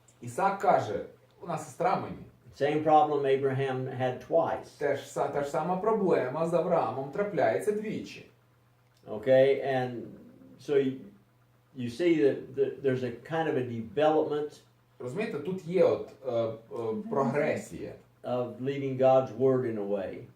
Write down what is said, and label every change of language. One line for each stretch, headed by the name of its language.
Ukrainian: Ісак каже, вона сестра мені.
English: Same problem Abraham had twice.
Ukrainian: Та ж сама проблема з Авраамом трапляється двічі.
English: Okay, and so you see that there's a kind of a development
Ukrainian: Розумієте, тут є от прогресія.
English: of leaving God's word in a way.